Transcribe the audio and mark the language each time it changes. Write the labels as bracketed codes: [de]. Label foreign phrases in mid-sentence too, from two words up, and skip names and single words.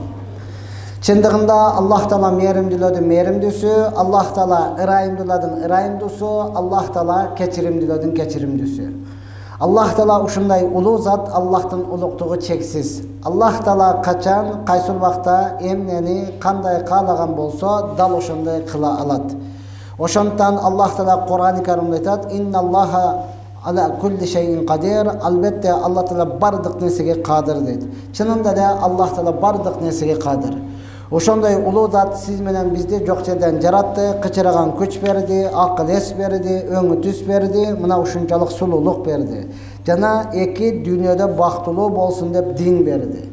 [ky] Чындыгында Аллах Таала мээримдүүлөрдүн мээримдүүсү, Аллах Таала ырайымдуулардын ырайымдуусу, Аллах Таала кечиримдүүлөрдүн кечиримдүүсү. Аллах Таала ушундай улуу зат, Аллахтын улуктугу чексиз. Аллах Таала качан, кайсыл убакта эмнени кандай каалаган болсо, дал ошондой кыла алат. Ошондон Аллах Таала Кур'ан-ы Каримде айтат: [ar] "إن الله على كل شيء قدير", [ky] албетте Аллах Таала бардык нерсеге кадыр дейт. Чынында да Аллах Таала бардык нерсеге кадыр. Ошондой улуу зат сиз менен бизди жок жерден жаратты, кычыраган күч берди, акыл эс берди, өңү түс берди, мына ушунчалык сулуулук берди. Жана эки дүйнөдө бактылуу болсун деп дин берди.